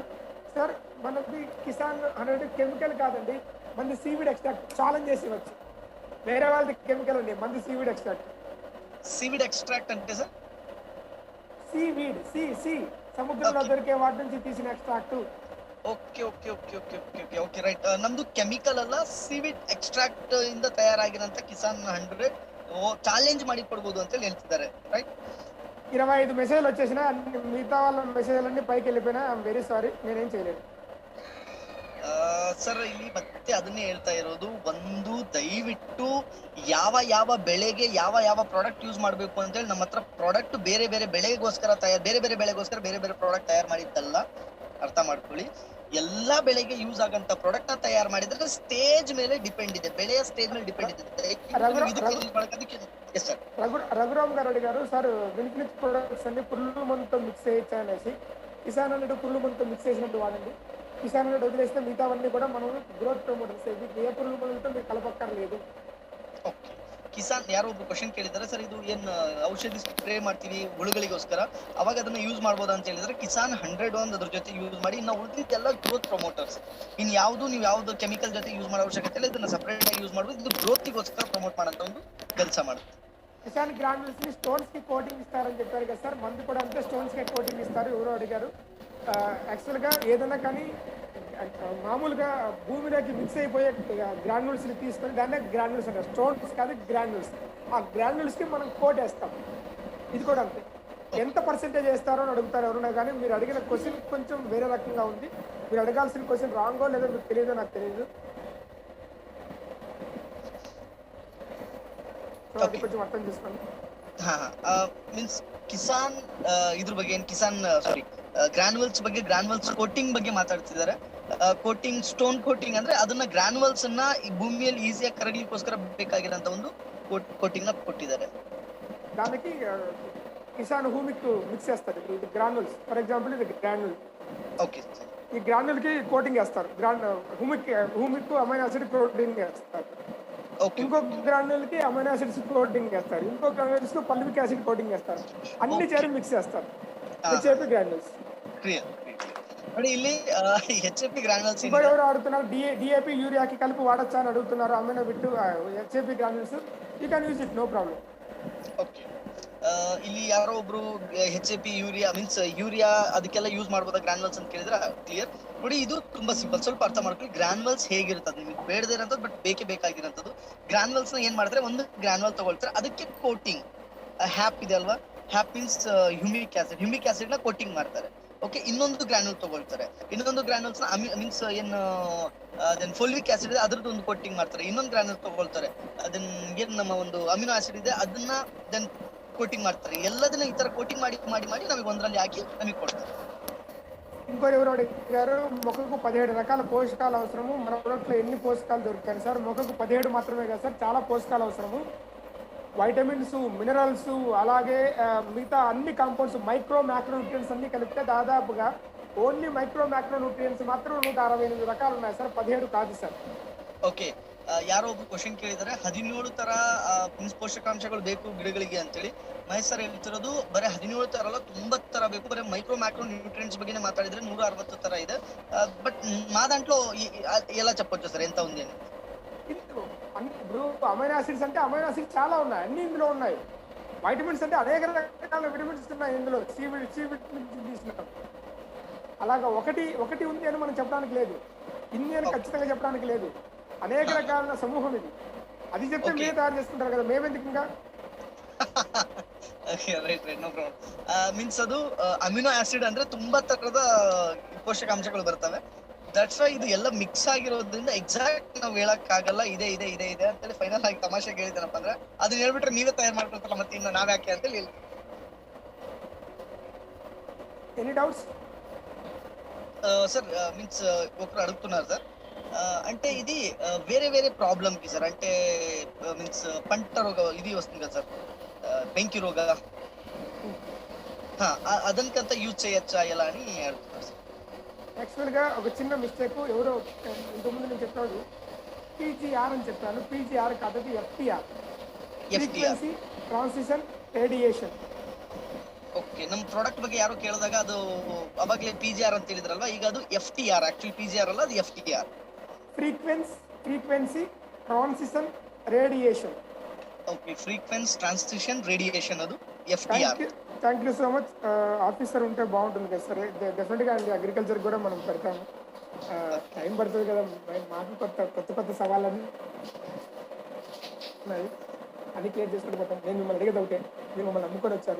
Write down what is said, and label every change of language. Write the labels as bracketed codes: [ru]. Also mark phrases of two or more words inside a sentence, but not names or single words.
[te] సార్ మనకి కిసాన్ 100 కెమికల్ కాదండి, మంది [en] seaweed extract [te] ఛాలెంజ్ చేసి వచ్చు. వేరే వాళ్ళది కెమికల్ అండి, మంది [en] seaweed extract. seaweed extract [te] అంటే సార్ సీవీడ్, సి సముద్రంలో దొరికే వాటి నుంచి తీసిన ఎక్స్ట్రాక్ట్. [en] okay okay okay okay okay okay okay right. [kn] ನಮ್ದು ಕೆಮಿಕಲ್ ಅಲ್ಲ, [en] seaweed extract [kn] ಇಂದ ತಯಾರಾಗಿರೋಂಥ ಕಿಸಾನ್ 100 ಚಾಲೆಂಜ್ ಮಾಡಿ ಕೊಡ್ಬೋದು ಅಂತ ಹೇಳಿ ಹೇಳ್ತಿದ್ದಾರೆ, ರೈಟ್? [te] 25 మెసేజ్లు వచ్చేసినా మిగతా వాళ్ళ మెసేజ్లన్నీ పైకి వెళ్ళిపోయినా. [en] I'm very sorry, [te] నేనేం చేయలేదు. [kn] ಸರ್ ಇಲ್ಲಿ ಮತ್ತೆ ಅದನ್ನೇ ಹೇಳ್ತಾ ಇರೋದು, ಒಂದು ದಯವಿಟ್ಟು ಯಾವ ಯಾವ ಬೆಳೆಗೆ ಯಾವ ಯಾವ [en] product use [kn] ಮಾಡಬೇಕು ಅಂತ ಹೇಳಿ ನಮ್ಮ ಹತ್ರ ಪ್ರಾಡಕ್ಟ್ ಬೇರೆ ಬೇರೆ ಬೆಳೆಗೋಸ್ಕರ ಬೇರೆ ಬೇರೆ ಬೆಳೆಗೋಸ್ಕರ ಬೇರೆ ಬೇರೆ ಪ್ರಾಡಕ್ಟ್ ತಯಾರು ಮಾಡಿದ್ದಲ್ಲ, ಅರ್ಥ ಮಾಡ್ಕೊಳ್ಳಿ. ಎಲ್ಲಾ ಬೆಳೆಗೆ ಯೂಸ್ ಆಗಂತ ಪ್ರಾಡಕ್ಟ್ ನ ತಯಾರು ಮಾಡಿದ್ರೆ ಸ್ಟೇಜ್ ಮೇಲೆ ಡಿಪೆಂಡ್ ಇದೆ, ಬೆಳೆಯ ಸ್ಟೇಜ್ ಮೇಲೆ ಡಿಪೆಂಡ್ ಇದೆ. [te] రఘురామ్ గారు సార్ వినికినిచ్ ప్రొడక్ట్స్ అన్ని పుల్లు మందుతో మిక్స్ చేయొచ్చు అనేసి, కిసాన్ అనేది పుల్లు మందుతో మిక్స్ చేసినట్టు వాడండి. కిసాన్ అనేది వదిలేస్తే మిగతావన్నీ కూడా మనం [en] growth promoters, [te] ఏ పుల్లు మందులతో మీరు కలపక్కర్లేదు. [kn] ಕಿಸಾನ್ ಯಾರೋ ಒಬ್ರು ಕ್ವಶನ್ ಕೇಳಿದ್ದಾರೆ, ಸರ್ ಇದು ಏನ್ ಔಷಧಿ ಸ್ಪ್ರೇ ಮಾಡ್ತೀವಿ ಹುಳುಗಳಿಗೋಸ್ಕರ, ಅವಾಗ ಅದನ್ನ ಯೂಸ್ ಮಾಡ್ಬೋದಾ ಅಂತ ಹೇಳಿದ್ರೆ ಕಿಸಾನ್ 100 ಅದ್ರ ಜೊತೆ ಯೂಸ್ ಮಾಡಿ. ಇನ್ನು ಉಳಿದಿದ್ದೆಲ್ಲ [en] growth promoters. [kn] ಇನ್ ಯಾವ್ದು ನೀವು ಯಾವ್ದು ಕೆಮಿಕಲ್ ಜೊತೆ ಯೂಸ್ ಮಾಡೋ ಅವಶ್ಯಕತೆ ಇಲ್ಲ, ಇದನ್ನ ಸಪರೇಟ್ ಆಗಿ ಯೂಸ್ ಮಾಡ್ಬೋದು. ಇದು ಗ್ರೋತ್ಗೋಸ್ಕರ ಪ್ರಮೋಟ್ ಮಾಡೋಂಥ ಒಂದು ಕೆಲಸ ಮಾಡುತ್ತೆ. [te] కిసాన్ గ్రాన్యూల్స్ ని స్టోన్స్ కి కోటింగ్ ఇస్తారని చెప్పారు కదా సార్, మందు కూడా అంతే స్టోన్స్ కి కోటింగ్ ఇస్తారు. ఎవరో అడిగారు. యాక్చువల్ గా ఏదైనా కానీ మామూలుగా భూమిలోకి మిక్స్ అయిపోయే గ్రాన్యూల్స్ ని తీసుకొని దాన్నే గ్రాన్యూల్స్ అంటారు, స్టోన్స్ కాదు గ్రాన్యూల్స్. ఆ గ్రాన్యూల్స్ కి మనం కోట్ వేస్తాం. ఇది కూడా అంతే. ఎంత పర్సెంటేజ్ వేస్తారో అని అడుగుతారు ఎవరున్నా, కానీ మీరు అడిగిన క్వశ్చన్ కొంచెం వేరే రకంగా ఉంది. మీరు అడగాల్సిన క్వశ్చన్ రాంగో లేదో మీకు తెలియదో నాకు తెలియదు. అది కొంచెం అర్థం చేసుకోండి. [kn] ಮೀನ್ಸ್ ಕಿಸಾನ್ ಇದ್ರ ಬಗ್ಗೆ ಕಿಸಾನ್ ಸಾರಿ ಗ್ರಾನ್ಯುವಲ್ಸ್ ಬಗ್ಗೆ, ಗ್ರಾನ್ಯುವಲ್ಸ್ ಕೋಟಿಂಗ್ ಬಗ್ಗೆ ಮಾತಾಡ್ತಿದ್ದಾರೆ. ಕೋಟಿಂಗ್, ಸ್ಟೋನ್ ಕೋಟಿಂಗ್ ಅಂದ್ರೆ ಅದನ್ನ ಗ್ರಾನ್ಯುವಲ್ಸ್ ಅನ್ನ ಈ ಭೂಮಿಯಲ್ಲಿ ಈಸಿಯಾಗಿ ಕರಗಲಿಕ್ಕೋಸ್ಕರ ಬೇಕಾಗಿರೋಂತ ಒಂದು ಕೋಟಿಂಗ್ ನ ಕೊಟ್ಟಿದ್ದಾರೆ. [te] దానికి కిసాన్ హూమిక్ మిక్స్ చేస్తారు. ఇది గ్రాన్యుల్స్, [en] for example [te] ఇది గ్రాన్యుల్. ఓకే, ఈ గ్రాన్యుల్ కి కోటింగ్ వేస్తారు. [en] humic amino acid coating [te] వేస్తారు. ఇంకో గ్రాన్యుల్ కి [en] amino acids coating [te] చేస్తారు. ఇంకో గ్రాన్యుల్స్ కి [en] fulvic acid coating [te] చేస్తారు. అన్ని చేరి మిక్స్ చేస్తారు. [en] HAP granules. ಇಲ್ಲಿ HAP granules [te] ఎవరు అడుగుతున్నారు, డిఏపి యూరియాకి కలిపి వాడచ్చా అని అడుగుతున్నారు. [en] amino bittu HAP granules you can use it, no problem. [kn] ಓಕೆ, ಇಲ್ಲಿ ಯಾರೋ ಒಬ್ರು HAP ಯೂರಿಯಾ ಮೀನ್ಸ್ ಯೂರಿಯಾ ಅದಕ್ಕೆಲ್ಲ ಯೂಸ್ ಮಾಡ್ಬೋದಾ ಗ್ರಾನ್ಯುವಲ್ಸ್ ಅಂತ ಕೇಳಿದ್ರೆ ಕ್ಲಿಯರ್ ನೋಡಿ. ಇದು ತುಂಬಾ ಸಿಂಪಲ್, ಸ್ವಲ್ಪ ಅರ್ಥ ಮಾಡ್ಕೊಳ್ಳಿ. ಗ್ರಾನ್ಯುವಲ್ಸ್ ಹೇಗಿರ್ತದೆ ನಿಮಗೆ ಬೇಡದೇ ಇರೋಂಥದ್ದು ಬಟ್ ಬೇಕೇ ಬೇಕಾಗಿರೋಂಥದ್ದು. ಗ್ರಾನ್ಯುವಲ್ಸ್ ನ ಏನ್ ಮಾಡ್ತಾರೆ, ಒಂದು ಗ್ರಾನ್ಯುವಲ್ ತಗೊಳ್ತಾರೆ, ಅದಕ್ಕೆ ಕೋಟಿಂಗ್ ಹ್ಯಾಪ್ ಇದೆ ಅಲ್ವಾ, ಹ್ಯಾಪ್ ಮೀನ್ಸ್ [en] humic acid [kn] ನ ಕೋಟಿಂಗ್ ಮಾಡ್ತಾರೆ. ಓಕೆ, ಇನ್ನೊಂದು ಗ್ರಾನ್ಯುಲ್ ತಗೊಳ್ತಾರೆ, ಇನ್ನೊಂದು ಗ್ರಾನ್ಯುಲ್ಸ್ ನ ಮೀನ್ಸ್ ಏನು [en] folic acid [kn] ಇದೆ ಅದ್ರದ್ದು ಒಂದು ಕೋಟಿಂಗ್ ಮಾಡ್ತಾರೆ. ಇನ್ನೊಂದು ಗ್ರಾನ್ಯುಲ್ ತಗೊಳ್ತಾರೆ, ಅದನ್ನ ಏನ್ ನಮ್ಮ ಒಂದು [en] amino acid [kn] ಇದೆ ಅದನ್ನ ದೆನ್ ಕೋಟಿಂಗ್ ಮಾಡ್ತಾರೆ. ಎಲ್ಲದನ್ನ ಈ ತರ ಕೋಟಿಂಗ್ ಮಾಡಿ ಮಾಡಿ ಮಾಡಿ ನಮಗೆ ಒಂದರಲ್ಲಿ ಹಾಕಿ ನಮಗೆ ಕೊಡ್ತಾರೆ. [te] ఇంకోటి ఎవరు అడిగారు, మొక్కకు 17 రకాల పోషకాలు అవసరము. మన ప్రొడక్ట్లో ఎన్ని పోషకాలు దొరుకుతాయి సార్? మొక్కకు 17 మాత్రమే కదా సార్, చాలా పోషకాలు అవసరము. వైటమిన్స్, మినరల్స్, అలాగే మిగతా అన్ని కాంపౌండ్స్, [en] micro macro nutrients [te] అన్ని కలిపితే దాదాపుగా [en] only micro macro nutrients [te] మాత్రం 168 రకాలు ఉన్నాయి సార్, 17 కాదు సార్. [kn] ಓಕೆ, ಯಾರೋ ಒಬ್ರು ಕ್ವಶನ್ ಕೇಳಿದ್ದಾರೆ, 17 ತರ ಪೋಷಕಾಂಶಗಳು ಬೇಕು ಗಿಡಗಳಿಗೆ ಅಂತೇಳಿ. ಮಹೇಶ್ ಸರ್ ಹೇಳ್ತಿರೋದು ಬರೀ 17 ತರ ಅಲ್ಲ, 90 ತರ ಬೇಕು. ಬರೀ [en] micro macro nutrients [kn] ಬಗ್ಗೆ ಮಾತಾಡಿದ್ರೆ 160 ತರ ಇದೆ. [te] బట్ మా దాంట్లో ఎలా చెప్పొచ్చు సార్ ఎంత ఉంది అని? ఇప్పుడు [en] amino acids [te] అంటే [en] amino acids [te] చాలా ఉన్నాయి, అన్ని ఇందులో ఉన్నాయి. వైటమిన్స్ అంటే అనేక రకాల విటమిన్స్ ఉన్నాయి ఇందులో. సి విటమిన్ తీసుకున్నాం. అలాగా ఒకటి ఉంది అని మనం చెప్పడానికి లేదు, ఇన్ని అని ఖచ్చితంగా చెప్పడానికి లేదు. అనేక రకాల సమూహం ఇది. అది చెప్తే మీరే తయారు చేసుకుంటారు కదా, మేమెందుకు ఇంకా. [kn] ಮೀನ್ಸ್ ಅದು [en] amino acid [kn] ಅಂದ್ರೆ ತುಂಬಾ ತರದ ಪೋಷಕಾಂಶಗಳು ಬರ್ತವೆ. [en] that's why [kn] ಇದು ಎಲ್ಲ ಮಿಕ್ಸ್ ಆಗಿರೋದ್ರಿಂದ ಎಕ್ಸಾಕ್ಟ್ ನಾವು ಹೇಳಕ್ ಆಗಲ್ಲ ಇದೆ ಇದೆ ಇದೆ ಇದೆ ಅಂತೇಳಿ ಫೈನಲ್ ಆಗಿ ತಮಾಷೆಗೆ ಹೇಳಿದ್ದೇನಪ್ಪ ಅಂದ್ರೆ ಅದನ್ನ ಹೇಳ್ಬಿಟ್ರೆ ನೀವೇ ತಯಾರು ಮಾಡ್ಕೊಳ್ತಲ್ಲ, ಮತ್ತೆ ಇನ್ನು ನಾವ್ ಯಾಕೆ ಅಂತ ಹೇಳಿ. [en] any doubts [te] సార్ మీన్స్ ఒకరు అడుగుతున్నారు సార్, అంటే ఇది వేరే వేరే ప్రాబ్లమ్ కి సార్, అంటే మీన్స్ పంట రోగ ఇది వస్తుంది కదా సార్, బెంకి రోగ, అదనకంతా యూజ్ చేయొచ్చా ఎలా అని అడుగుతున్నారు సార్. యాక్చువల్గా ఒక చిన్న మిస్టేక్, ఎవరో ఇంతకుముందు నేను చెప్పాను పీజీఆర్ అని చెప్పాను. పీజీఆర్ కాదు, FTR, [en] frequency transition radiation. [kn] ಓಕೆ, ನಮ್ಮ ಪ್ರಾಡಕ್ಟ್ ಬಗ್ಗೆ ಯಾರು ಕೇಳಿದಾಗ ಅದು ಅವಾಗಲೇ PGR ಅಂತ ಹೇಳಿದ್ರಲ್ವಾ, ಈಗ ಅದು FTR. ಆಕ್ಚುಲಿ PGR ಅಲ್ಲ, ಅದು FTR, [en] frequency transition radiation. [kn] ಓಕೆ, [en] frequency transition radiation, [kn] ಅದು FTR. [en] thank you so much. [te] ఆఫీసర్ ఉంటే బాగుంటుంది కదా సార్, డెఫినెట్గా అండి. అగ్రికల్చర్ కూడా మనం పెడతాము, టైం పడుతుంది కదా, మాకు కొత్త సవాళ్ళని ఉన్నాయి. అన్ని క్లియర్ చేసుకుంటూ పోతాం. నేను మిమ్మల్ని అడిగేది ఒకటే, మీరు మమ్మల్ని నమ్ముకొని వచ్చారు.